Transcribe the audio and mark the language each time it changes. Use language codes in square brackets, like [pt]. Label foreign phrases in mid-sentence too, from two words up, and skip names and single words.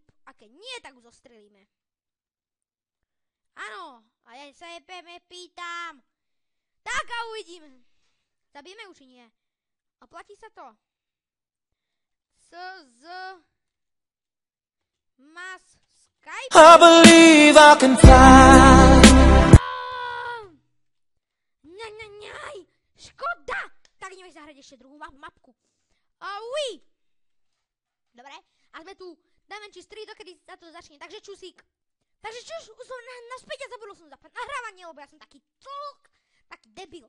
[sk] A keď nie, tak ho zostrelíme. Áno, a ja sa pýtam. Tak a uvidíme. Zabijeme ju, či nie? Oplatí sa to? Mas Skype? [en] I believe I can fly. [sk] Škoda! Tak ideme zahrať ešte druhú mapku. Uj! Dobre, a sme tu. Dáme či 3, dokedy sa to začne. Takže čusík. Takže čus, už som naspäť a zabudol som zapať nahrávanie, lebo ja som taký taký debil.